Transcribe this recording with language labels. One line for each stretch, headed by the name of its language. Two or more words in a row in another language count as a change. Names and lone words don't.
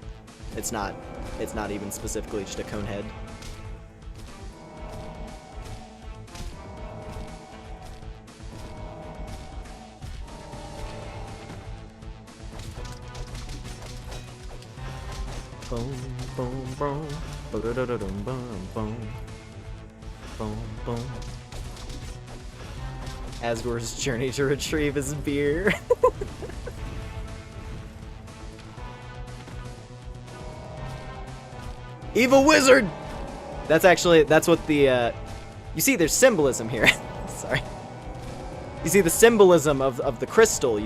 English: It's not even specifically just a cone head. Boom, boom, boom. Ba-da-da-da-dum, boom, boom. Boom, boom. Asgore's journey to retrieve his beer. Evil wizard! That's what the, you see, there's symbolism here. Sorry. You see the symbolism of the crystal.